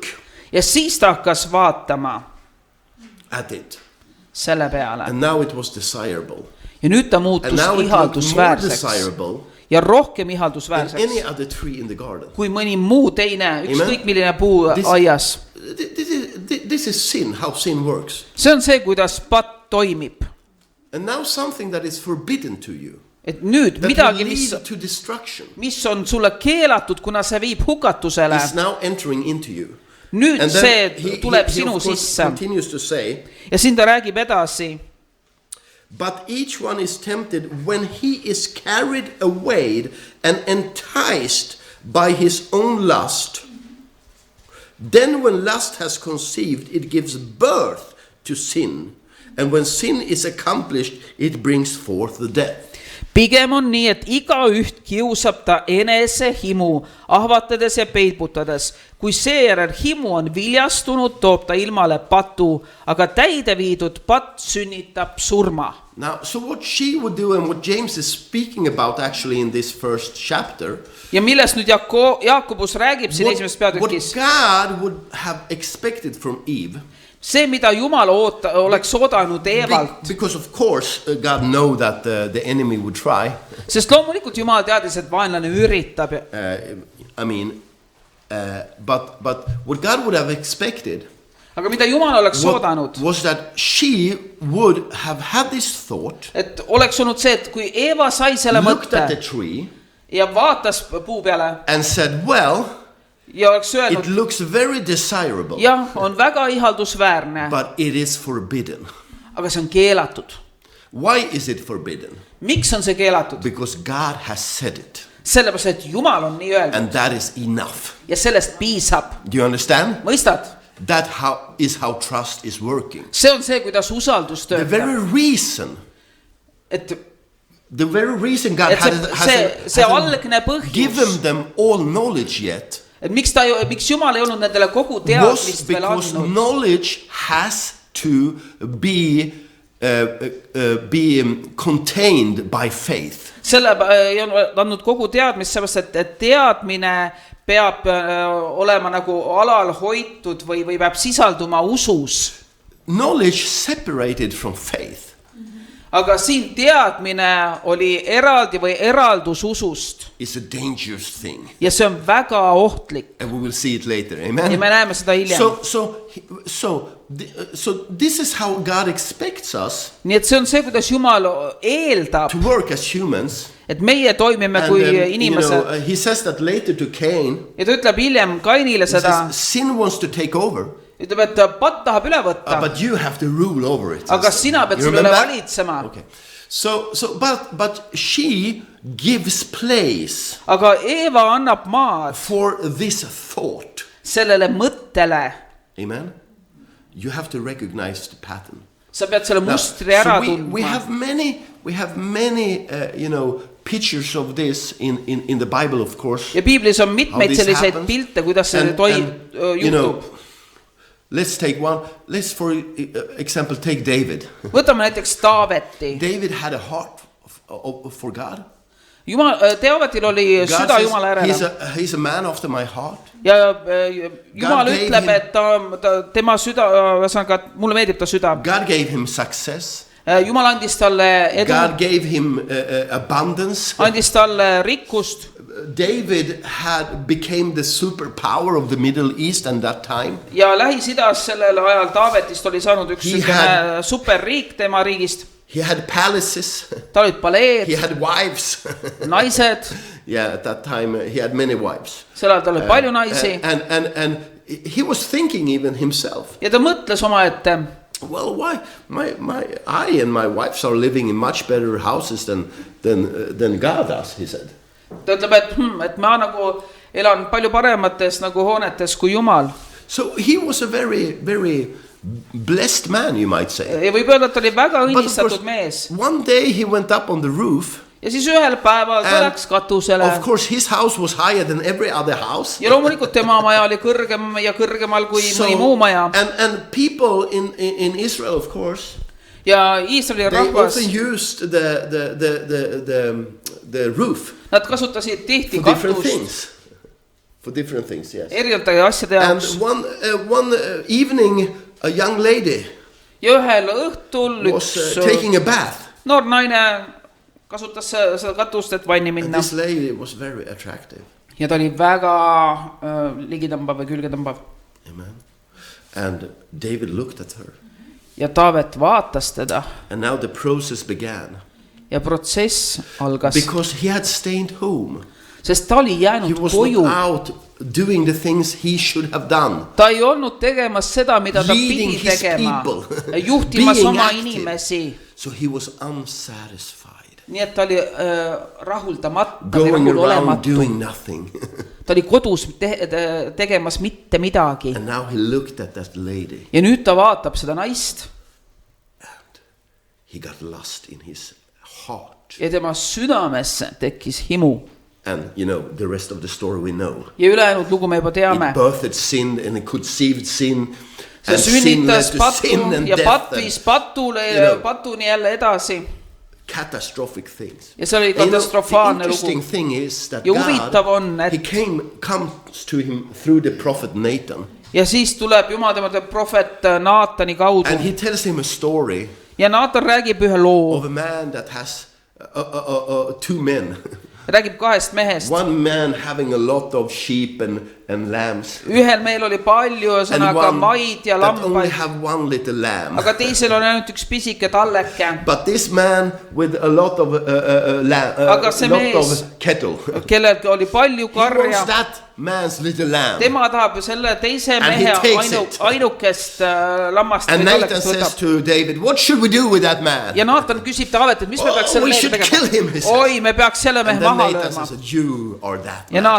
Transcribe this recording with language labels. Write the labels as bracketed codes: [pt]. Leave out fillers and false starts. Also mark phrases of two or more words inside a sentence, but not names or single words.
[et] ja siis ta hakkas vaatama [en] at it. [et] selle peale [en] And now it was desirable. [et] ja nüüd ta [en] And [et] muutus [en] now it looked more [et] ihaldusväärseks [en] desirable [et] ja rohkem [en] than [et] ihaldusväärseks [en] any other tree in the garden. [et] kui mõni muu teine, ükskõik milline puu [en] This- [et] aias. [en] This is sin, how sin works. [et] See on see, kuidas patt toimib. [en] And now something that is forbidden to you, [et] Et nüüd [en] that [et] midagi, [en] will [et] mis, [en] lead to destruction, [et] mis on sulle keelatud, kuna see viib hukatusele, [en] is now entering into you. [et] nüüd [en] And [et] see [en] then [et] tuleb [en] he [et] sinu [en] of course [et] sisse. [en] continues to say, [et] Ja siin ta räägib edasi. [en] but each one is tempted when he is carried away and enticed by his own lust. Then when lust has conceived, it gives birth to sin. And when sin is accomplished, it brings forth the death. [et] Pigem on nii, et igaüht kiusab ta enese himu, ahvatades ja peibutades. Kui seejärel himu on viljastunud, toob ta ilmale patu, aga täide viidud patt sünnitab surma. [en] Now, so what she would do and what James is speaking about actually in this first chapter, [et] Ja millest nüüd Jaakobus räägib siin esimeses [en] what [et] peatükis, [en] God would have expected from Eve, [et] see, mida Jumal oleks oodanud Eevalt, [en] because of course God know that the enemy would try. [et] sest loomulikult Jumal teadis, et vaenlane üritab. [en] But what God would have expected [et] Aga mida Jumal oleks oodanud, [en] was that she would have had this thought, [et] et oleks olnud see, et kui Eeva sai selle [en] looked at the [et] mõtte [en] tree [et] ja vaatas puu peale [en] and said, well, [et] ja oleks [en] it [et] öelnud, [en] looks very desirable, [et] jah, on väga ihaldusväärne, [en] but it is forbidden. [et] aga see on keelatud. [en] Why is it forbidden? [et] Miks on see keelatud? [en] Because God has said it, [et] Sellepärast, et Jumal on nii öelnud [en] and that is enough. [et] ja sellest piisab. [en] Do you understand? [et] Mõistad? [en] That is how trust is working. [et] See on see, kuidas usaldus [en] The [et] töötab. [en] very reason God [et] Et see algne [en] given [et] põhjus, [en] them all knowledge yet [et] et miks Jumal ei olnud nendele kogu [en] was [et] teadmist veel [en] because [et] andnud. [en] knowledge has to be contained by faith. [et] Selle ei olnud andnud kogu teadmist, sellepärast, et teadmine peab olema nagu alal hoitud või peab sisalduma usus. [en] Knowledge separated from faith [et] Aga siin teadmine oli eraldi või eraldus usust. [en] is a dangerous thing. [et] Ja see on väga ohtlik. [en] And we will see it later. [et] Ja Amen. me näeme seda hiljem. [en] So this is how God expects us [et] Nii et see on see, kuidas Jumal eeldab, [en] to work as humans. [et] et meie toimime kui inimesed. [en] He says that later to Cain. [et] Ja ta ütleb hiljem Kainile [en] He [et] seda, [en] says, sin wants to take over, [et] ütleb, et patt tahab üle võtta, [en] but you have to rule over it. [et] aga sina pead [en] You [et] selle üle [en] remember? [et] valitsema. [en] Okay. But she gives place [et] Aga Eeva annab maad [en] for this thought. [et] sellele mõttele. Amen. [en] You have to recognize the pattern. [et] Sa pead selle [en] Now, [et] mustri ära [en] we [et] tundma. [en] have many pictures of this in the Bible, of course. [et] Ja piiblis on [en] How [et] mitmeid [en] this [et] selliseid [en] happens. [et] pilte, kuidas see juhtub. [en] Let's take one. Let's, for example, take David. [et] Võtame näiteks Taaveti. [en] David had a heart for God. [et] Taavetil oli [en] God [et] süda [en] says, [et] Jumala järele. [en] he's a man after my heart. [et] Ja Jumal [en] God [et] ütleb, [en] gave [et] et tema süda, ühesõnaga, mulle meeldib ta süda. [en] God gave him success. [et] Jumal andis talle edu, [en] God gave him abundance. [et] andis talle rikkust [en] David became the superpower of the Middle East at that time. [et] ja Lähis-Idas sellel ajal Taavetist oli saanud üks [en] He [et] selline superriik tema riigist. [en] He had palaces. [et] Tal olid paleed, [en] He had wives. [et] naised, [en] Yeah, at that time he had many wives. [et] sel ajal tal oli palju naisi [en] And he was thinking even himself, [et] ja ta mõtles omaette, [en] well, why I and my wives are living in much better houses than God does, he said. [et] ta ütleb, et ma nagu elan palju paremates nagu hoonetes kui Jumal. [en] So he was a very, very blessed man, you might say. [et] Ja võib öelda, et ta oli väga [en] But of [et] õnnistatud [en] course, [et] mees. [en] one day he went up on the roof. [et] Ja siis ühel päeval ta [en] And [et] läks katusele. [en] of course, his house was higher than every other house. [et] Ja loomulikult tema maja oli kõrgem ja kõrgemal kui mõni muu maja. [en] And people in Israel, of course, [et] Ja Iisraeli [en] they [et] rahvas, [en] also used the roof [et] nad kasutasid tihti [en] for different [et] katust [en] things. For different things, yes. [et] erinevate asjade [en] And [et] jaoks. [en] one evening, a young lady [et] Ja ühel õhtul [en] was [et] üks [en] taking a bath. [et] noor naine kasutas seda katust, et vanni [en] And [et] minna. [en] this lady was very attractive. [et] Ja ta oli väga ligitõmbav ja külgetõmbav. [en] Amen. And David looked at her. [et] Ja Taavet vaatas teda. [en] And now the process began. [et] Ja protsess algas. [en] Because he had stayed home. [et] Sest ta oli [en] He [et] jäänud [en] was [et] koju. [en] not out doing the things he should have done. [et] Ta ei olnud tegemas seda, mida ta [en] Leading [et] pidi [en] his [et] tegema. [en] people. [et] Juhtimas [en] Being [et] oma [en] active. [et] inimesi. [en] So he was unsatisfied. [et] Nii et ta oli rahuldamata või [en] Going around [et] rahulolematu. [en] doing nothing. [et] Ta oli kodus tegemas mitte midagi. [en] And now he looked at that lady. [et] Ja nüüd ta vaatab seda naist. [en] And he got lust in his heart. [et] Ja tema südamesse tekkis himu. [en] And you know, the rest of the story we know. [et] Ja ülejäänud lugu me juba teame. [en] It birthed sin and it conceived sin. [et] See [en] And sin led [et] sünnitas [en] to [et] patu [en] sin and [et] ja [en] death [et] pat [en] and [et] viis patule [en] you know, [et] patuni jälle edasi. [en] catastrophic things. [et] Ja see oli [en] And you know, the [et] katastrofaalne [en] interesting [et] lugu. [en] thing is that [et] Ja huvitav on, [en] God, [et] et [en] he comes to him through the prophet Nathan. [et] ja siis tuleb Jumal tema prohvet Naatani kaudu. [en] And he tells him a story [et] Ja Naatan räägib ühe loo. [en] of a man that has two men. [et] Räägib kahest mehest. [en] One man having a lot of sheep and lambs. [et] Ühel meil oli palju [en] And [et] sõnaga [en] one [et] maid ja [en] that only [et] lambaid. [en] have one little lamb. [et] Aga teisel on ainult üks pisike talleke. [en] But this man with a lot of [et] Aga see [en] lot [et] mees, [en] of cattle. [et] Kellel oli palju [en] He wants [et] karja. [en] that man's little lamb. [et] Tema tahab ju selle teise [en] And he [et] mehe [en] takes it. [et] ainukest lammast [en] And [et] või [en] Nathan [et] tallekest [en] says [et] võtab. [en] to David, what should we do with that man? [et] Ja Naatan küsib Taavet, et mis me [en] Oh, [et] peaks selle [en] we [et] mehega [en] should kill him, [et] tegema. [en] he says. [et] Oi, me peaks selle mehe [en] And then [et] maha [en] Nathan [et] lööma. [en] says, you are that [et] Ja [en] man.